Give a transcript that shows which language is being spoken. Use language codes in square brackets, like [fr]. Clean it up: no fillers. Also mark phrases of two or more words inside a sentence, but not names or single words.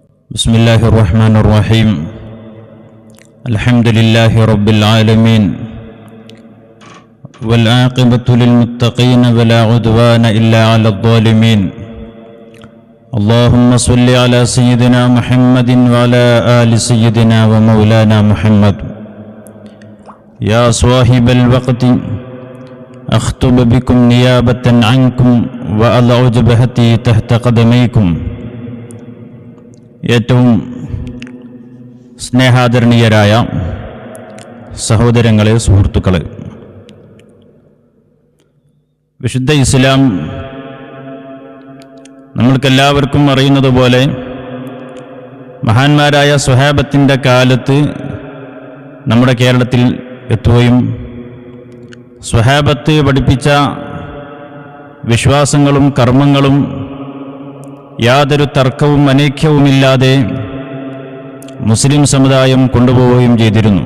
[ar] بسم الله الرحمن الرحيم الحمد لله رب العالمين والعاقبة للمتقين ولا عدوان إلا على الظالمين اللهم صل على سيدنا محمد وعلى آل سيدنا ومولانا محمد يا صاحب الوقت أخطب بكم نيابة عنكم وأضع جبهتي تحت قدميكم. [ml] ഏറ്റവും സ്നേഹാദരണീയരായ സഹോദരങ്ങളെ, സുഹൃത്തുക്കളെ, വിശുദ്ധ ഇസ്ലാം നമ്മൾക്കെല്ലാവർക്കും അറിയുന്നതുപോലെ മഹാന്മാരായ സ്വഹാബത്തിൻ്റെ കാലത്ത് നമ്മുടെ കേരളത്തിൽ എത്തുകയും സ്വഹാബത്ത് പഠിപ്പിച്ച വിശ്വാസങ്ങളും കർമ്മങ്ങളും യാതൊരു തർക്കവും അനൈക്യവുമില്ലാതെ മുസ്ലിം സമുദായം കൊണ്ടുപോവുകയും ചെയ്തിരുന്നു.